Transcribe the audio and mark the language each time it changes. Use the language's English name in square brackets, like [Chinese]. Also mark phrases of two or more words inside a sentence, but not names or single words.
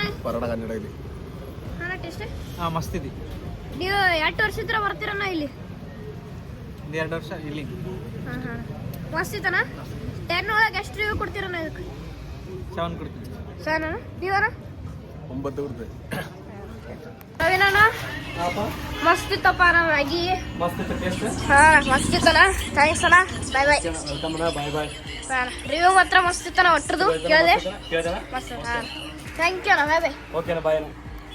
[Kannada] ಟೇಸ್ಟ್ ಮಸ್ತ್ ಇದೆ. ನೀವು 2 ವರ್ಷ ಬರ್ತೀರಣ್ಣ ಇಲ್ಲಿ? 2 ವರ್ಷ ಇಲ್ಲಿ. ಮಸ್ತ್ ಇತ್ತಣ್ಣ. 10 ಒಳಗೆ ಎಷ್ಟು ರಿವ್ಯೂ ಕೊಡ್ತೀರಣ್ಣ ಇದಕ್ಕೆ? 7 ಕೊಡ್ತೀವಿ. 7 ಅಣ್ಣ? ನೀವಣ್ಣ? 9 ಕೊಡ್ತೀವಿ. ಅವೇನಣ್ಣ ಮಸ್ತ್ ಇತ್ತಪ್ಪ ಅಣ್ಣ ಮ್ಯಾಗಿ. ಮಸ್ತ್ ಇತ್ತು ಟೇಸ್ಟ್. ಮಸ್ತ್ ಇತ್ತಣ್ಣ. ಥ್ಯಾಂಕ್ಸ್ ಅಣ್ಣ. [English] bye bye. [Kannada] ವೆಲ್ಕಮ್ ಅಣ್ಣ. [English] bye bye. [Kannada] ರಿವ್ಯೂ ಮಾತ್ರ ಮಸ್ತ್ ಇತ್ತಣ್ಣ. ಒಟ್ಟರದು ಕೇಳಿದೆ ಕೇಳಿದಲ್ಲ? ಮಸ್ತ್. [English] thank you [Kannada] ಅಣ್ಣ. [English] bye bye. [Kannada] ಓಕೆ ಅಣ್ಣ, ಬಾಯ್ ಅಣ್ಣ.